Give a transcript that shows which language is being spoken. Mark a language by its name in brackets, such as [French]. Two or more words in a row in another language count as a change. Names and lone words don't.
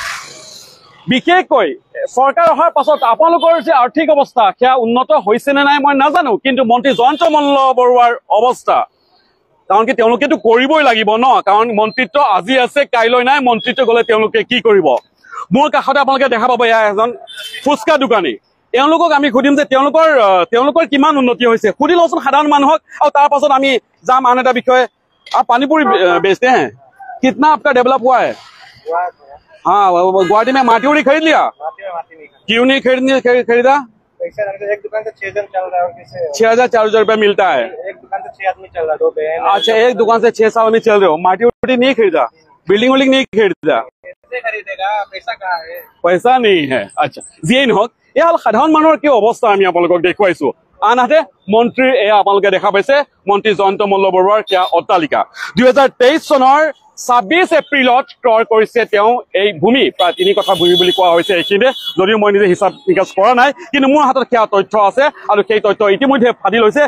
[Assamese] বিশেষকৈ চৰকাৰ অহাৰ পাছত আপোনালোকৰ যে আৰ্থিক অৱস্থা সেয়া উন্নত হৈছে নে নাই মই নাজানো, কিন্তু মন্ত্ৰী জয়ন্ত মল্ল বৰুৱাৰ অৱস্থা, কাৰণ কি তেওঁলোকেতো কৰিবই লাগিব ন, কাৰণ মন্ত্ৰিত্ব আজি আছে কাইলৈ নাই, মন্ত্ৰিত্ব গ'লে তেওঁলোকে কি কৰিব? মোৰ কাষতে আপোনালোকে দেখা পাব এয়া এজন ফুচকা দোকানী। তেওঁলোকক আমি সুধিম যে তেওঁলোকৰ কিমান উন্নতি হৈছে, সুধি লওঁচোন সাধাৰণ মানুহক, আৰু তাৰ পাছত আমি যাম আন এটা বিষয়ে। [Hindi] পানীপুৰি बेचते हैं, कितना आपका डेवलप हुआ है? हाँ, गुवाहाटी में माटी उड़ी खरीद लिया? क्यों नहीं खरीदा? एक दुकान से 6 जन चल रहा है, 6,400 रुपये मिलता है। एक दुकान से 6 आदमी चल रहा है, 2 बहन। अच्छा, एक दुकान से 6 आदमी चल रहे हो, माटी उड़ी नहीं खरीदा, बिल्डिंग विल्डिंग नहीं खरीदा? कैसे खरीदेगा, पैसा कहाँ है? पैसा नहीं है। अच्छा, [Assamese] যিয়েই নহওক, এয়া হ'ল সাধাৰণ মানুহৰ কি অৱস্থা আমি আপোনালোকক দেখুৱাইছো। আনহাতে মন্ত্ৰীৰ এয়া আপোনালোকে দেখা পাইছে মন্ত্ৰী জয়ন্ত মল্ল বৰুৱাৰ সেয়া অট্টালিকা। 2023 চনৰ 26 এপ্ৰিলত ক্ৰয় কৰিছে তেওঁ এই ভূমি, প্ৰায় 3 কঠা ভূমি বুলি কোৱা হৈছে এইখিনিতে, যদিও মই নিজে হিচাপ নিকাচ কৰা নাই, কিন্তু মোৰ হাতত সেয়া তথ্য আছে, আৰু সেই তথ্য ইতিমধ্যে ফাদিল হৈছে।